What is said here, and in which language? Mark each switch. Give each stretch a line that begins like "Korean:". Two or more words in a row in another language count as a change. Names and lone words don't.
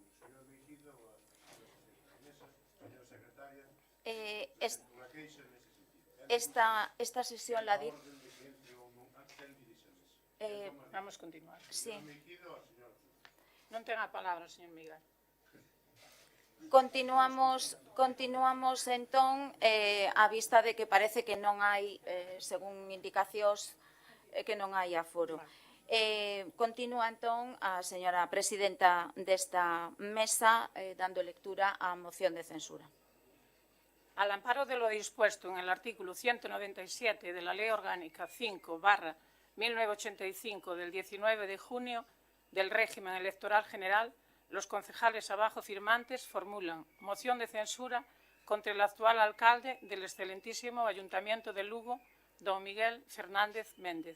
Galician: ¿El señor Meijido o a mesa, señora secretaria?
Spanish: Esta sesión la dirige...
Galician: Vamos continuar. Sí. Non ten a palabra, señor Miguel. Continuamos entón, a vista de que parece que non hai, según indicacións, que non hai aforo. Continúa entón a señora presidenta desta mesa dando lectura á moción de censura.
Spanish: Al amparo de lo dispuesto en el artículo 197 de la Ley Orgánica 5/1985 del 19 de junio del régimen electoral general, los concejales abajo firmantes formulan moción de censura contra el actual alcalde del excelentísimo Ayuntamiento de Lugo, don Miguel Fernández Méndez.